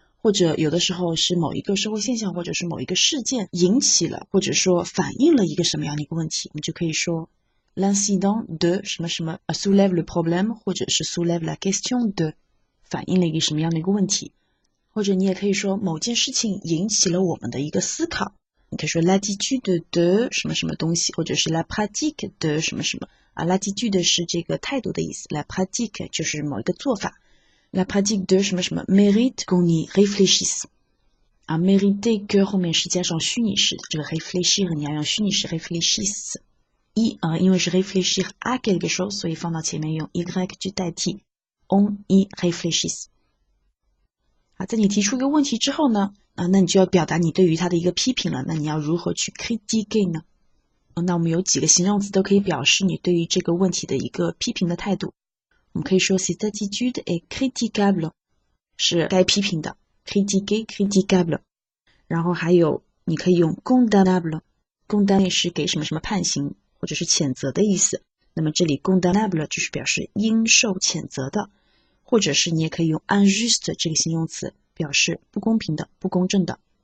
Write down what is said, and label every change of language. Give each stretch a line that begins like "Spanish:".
Chinese: 或者有的时候是某一个社会现象，或者是某一个事件引起了，或者说反映了一个什么样的一个问题，我们就可以说 l'incident de 什么什么 soulève le problème，或者是 soulève la question de，反映了一个什么样的一个问题。或者你也可以说某件事情引起了我们的一个思考，你可以说 l'attitude de 什么什么东西，或者是 la pratique de 什么什么l'attitude 是这个态度的意思， la pratique 就是某一个做法。
French: La pratique de 什么什么 mérite qu'on y réfléchisse。
Chinese: mériter que 后面是加上虚拟式的，这个 réfléchir 你要用虚拟式 réfléchisse。因为是 réfléchir à quelque chose， 所以放到前面用 y 去代替 on y réfléchisse。好，在你提出一个问题之后呢，那你就要表达你对于它的一个批评了。那你要如何去 critiquer 呢？那我们有几个形容词都可以表示你对于这个问题的一个批评的态度。我们可以说 cette attitude est critiquable，是该批评的 critiquer critiquable。然后还有你可以用 condamnable， condamner 是给什么什么判刑或者是谴责的意思，那么这里 condamnable 就是表示应受谴责的。或者是你也可以用 injuste 这个形容词表示不公平的、不公正的。